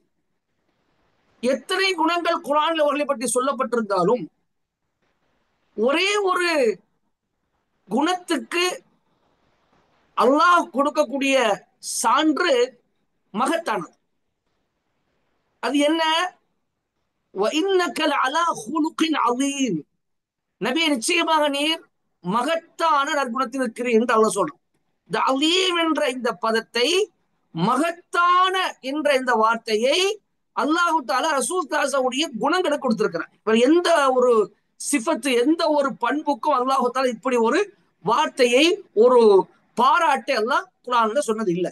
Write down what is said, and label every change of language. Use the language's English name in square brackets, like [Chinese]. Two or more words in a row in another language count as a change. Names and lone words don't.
[Tamil] எத்தனை குணங்கள் குர்ஆனில் அவர்களை பற்றி சொல்லப்பட்டிருந்தாலும் ஒரே ஒரு குணத்துக்கு அல்லாஹ் கொடுக்கக்கூடிய சான்று மகத்தானது. அது என்ன? [Arabic] وَإِنَّكَ لَعَلَى خُلُقٍ عَظِيمٍ. [Tamil] நபியே, நிச்சயமாக நீர் மகத்தான நற்குணத்தில் இருக்கிறீர் என்று அல்லாஹ் சொல்றான். இந்த அலீம் என்ற இந்த பதத்தை, மகத்தான என்ற இந்த வார்த்தையை [Arabic] اللهُ تعالى [Tamil] ரசூல் தாஸவுடைய குணங்களுக்கு கொடுத்திருக்கிறார். எந்த ஒரு சிஃபத்து, எந்த ஒரு பண்புக்கும் [Arabic] اللهُ تعالى [Tamil] இப்படி ஒரு வார்த்தையை, ஒரு பாராட்டை அல்லாஹ் குர்ஆன்ல சொன்னது இல்லை.